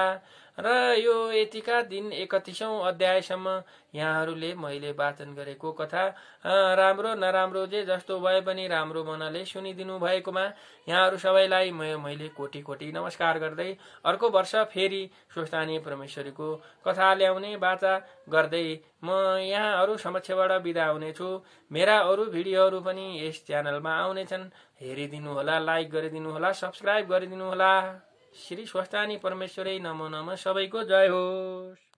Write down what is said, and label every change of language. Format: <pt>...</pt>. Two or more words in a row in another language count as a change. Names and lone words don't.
<ne>र यो यतिका दिन 31औं अध्यायसम्म यहाँहरूले मैले वाचन गरेको कथा राम्रो नराम्रो जे जस्तो भए पनि राम्रो मनले सुनिदिनु भएकोमा यहाँहरू सबैलाई मैले कोटी कोटी नमस्कार गर्दै अर्को वर्ष फेरि स्वस्थानी परमेश्वरीको कथा ल्याउने बाचा गर्दै म यहाँहरू समक्षबाट बिदा हुनेछु। मेरा अरू भिडियोहरू पनि यस च्यानलमा आउनेछन्, हेरिदिनु होला, लाइक गरिदिनु होला, सब्स्क्राइब गरिदिनु होला। श्री स्वस्थानी परमेश्वरी नमो नमः। सबैको जय होस्।</ne>